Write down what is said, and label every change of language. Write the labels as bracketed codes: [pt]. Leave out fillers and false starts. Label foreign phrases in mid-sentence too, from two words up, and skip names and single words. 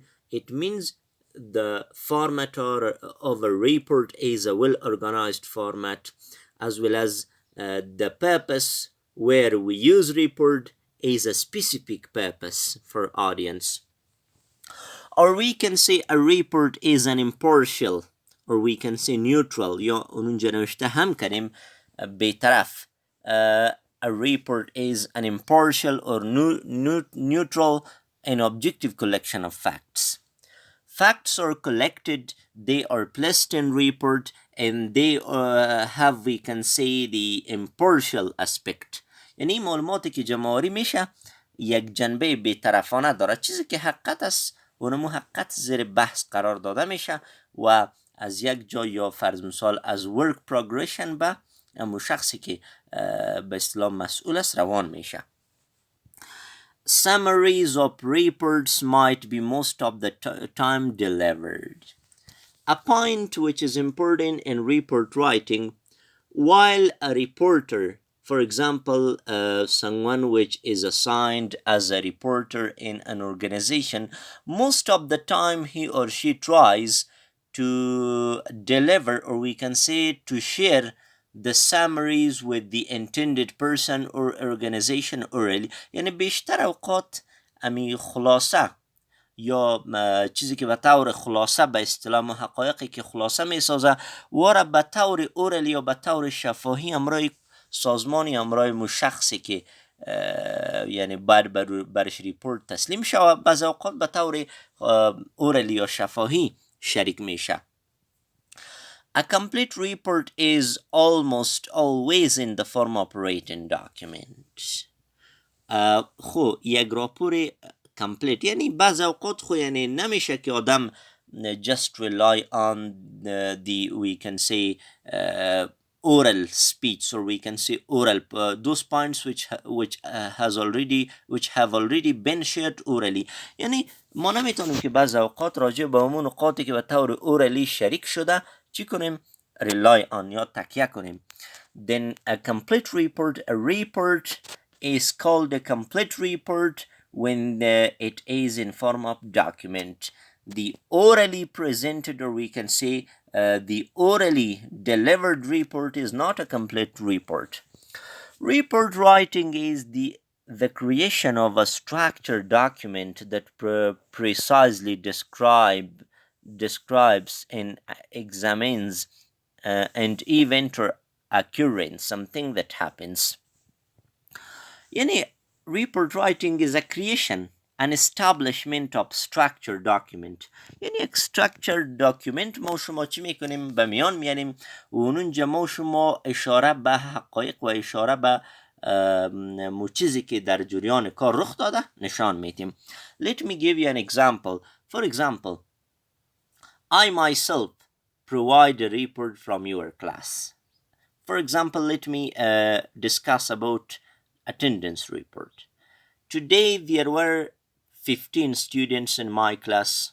[en] It means the format of a report is a well-organized format, as well as the purpose where we use report is a specific purpose for audience. Or we can say a report is an impartial, or we can say neutral. [fa] یا اونجا نوشته هم کنیم بیطرف. [en] A report is an impartial or neutral and objective collection of facts. Facts are collected, they are placed in report, and they have, we can say, the impartial aspect. [fa] یعنی معلوماتی که جمع‌آوری میشه یک جنبه بیطرفانه داره. چیزی که حقیقت است اونمو حقیقت زیر بحث قرار داده میشه و از یک جا، یا فرض مثال از [en] work progression [fa] به امو شخصی که به اصطلاح مسئول است روان میشه. [en] Summaries of reports might be most of the time delivered. A point which is important in report writing, while a reporter, for example, someone which is assigned as a reporter in an organization, most of the time he or she tries to deliver, or we can say to share, the summaries with the intended person or organization orally. [fa] یعنی بیشتر اوقات امی خلاصه یا چیزی که به طور خلاصه به اصطلاح حقایقی که خلاصه می سازه و را به طور اورلی یا به طور شفاهی امرای سازمانی، امرای مشخصی که یعنی باید برش ریپورت تسلیم شود، بعض اوقات به طور اورلی یا شفاهی شریک میشه. [en] A complete report is almost always in the form of written document. [fa] خو یک راپور complete یعنی بعض اوقات خو یعنی نمیشه که آدم [en] just rely on the we can say oral speech, or we can say oral those points which have already been shared orally. [fa] یعنی ما نمیتونیم که بعض اوقات راجع به همون نقاطی که به طور اورلی شریک شده چی کنیم؟ [en] rely on [fa] یا تکیه کنیم. [en] Then a complete report, a report is called a complete report when it is in form of document. The orally presented, or we can say the orally delivered report, is not a complete report. Report writing is the creation of a structured document that precisely describes and examines an event or occurrence, something that happens. Yani, report writing is a creation, an establishment of structured document. [fa] یعنی یک [en] structured document [fa] ما شما چی میکنیم؟ به میان میانیم و اونجا ما شما اشاره به حقایق و اشاره به چیزی که در جریان کار رخ داده نشان میدیم. [en] Let me give you an example. For example, I myself provide a report from your class. For example, let me discuss about attendance report. Today there were 15 students in my class.